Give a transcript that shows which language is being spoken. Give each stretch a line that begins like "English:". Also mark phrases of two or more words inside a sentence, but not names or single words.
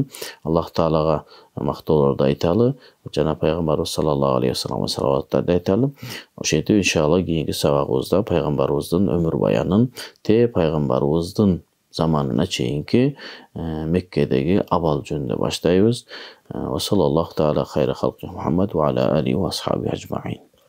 Kyrgyz: Аллах Таалага мактоолорду айталы жана пайгамбарыбыз
Arabic: صلى الله عليه وسلم
Kyrgyz: салаваттарды айталы. Ошентип иншалла кийинки сабагыбызда пайгамбарыбыздын өмүр баянын пайгамбарыбыздын заманына чейинки Меккедеги абал жөнүндө баштайбыз.
Arabic: وصلى الله تعالى خير خلقه محمد وعلى آله وأصحابه أجمعين.